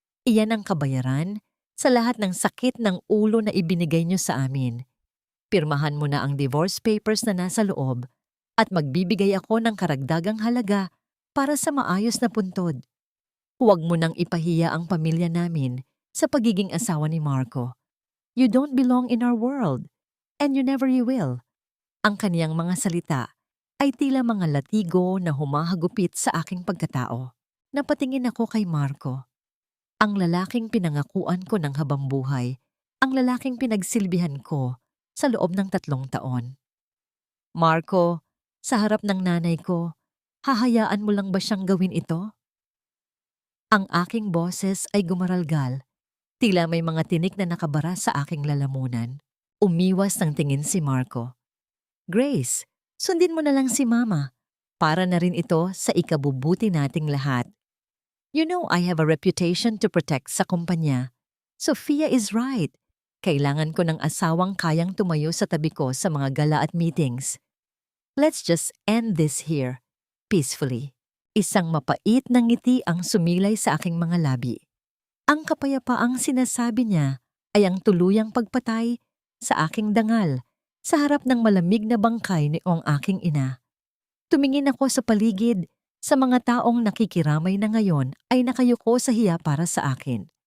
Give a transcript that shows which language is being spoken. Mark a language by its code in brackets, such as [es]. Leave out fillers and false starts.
[tl] Iyan ang kabayaran sa lahat ng sakit ng ulo na ibinigay niyo sa amin. Pirmahan mo na ang divorce papers na nasa loob at magbibigay ako ng karagdagang halaga para sa maayos na puntod. Huwag mo nang ipahiya ang pamilya namin sa pagiging asawa ni Marco. [en] You don't belong in our world, and you never you will. [tl] Ang kaniyang mga salita ay tila mga latigo na humahagupit sa aking pagkatao. Napatingin ako kay Marco. Ang lalaking pinangakuan ko ng habang buhay, ang lalaking pinagsilbihan ko sa loob ng 3 taon. Marco, sa harap ng nanay ko, hahayaan mo lang ba siyang gawin ito? Ang aking boses ay gumaralgal, tila may mga tinik na nakabara sa aking lalamunan. Umiwas ng tingin si Marco. Grace, sundin mo na lang si Mama. Para na rin ito sa ikabubuti nating lahat. [en] You know I have a reputation to protect [tl] sa kumpanya. [en] Sofia is right. [tl] Kailangan ko ng asawang kayang tumayo sa tabi ko sa mga gala at meetings. [en] Let's just end this here, peacefully. [tl] Isang mapait na ngiti ang sumilay sa aking mga labi. Ang kapayapaang sinasabi niya ay ang tuluyang pagpatay sa aking dangal sa harap ng malamig na bangkay ni ang aking ina. Tumingin ako sa paligid, sa mga taong nakikiramay na ngayon ay nakayuko sa hiya para sa akin.